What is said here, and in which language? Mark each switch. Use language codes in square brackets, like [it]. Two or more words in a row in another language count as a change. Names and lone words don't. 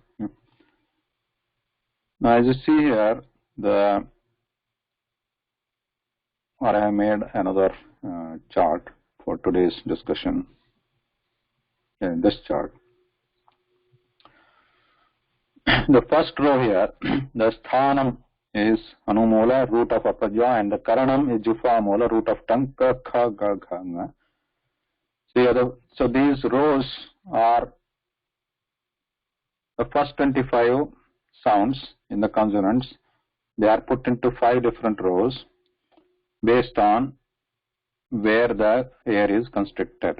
[en] Now, as you see here, I have made another chart for today's discussion. In this chart, the first row here, the sthanam is anumola, root of upper jaw, and the karanam is [sa] jufa mola, [en] root of tongue, [sa] ka, kha, ga, gha, nga. [en] So these rows are the first 25 sounds in the consonants they are put into 5 different rows based on where the air is constricted.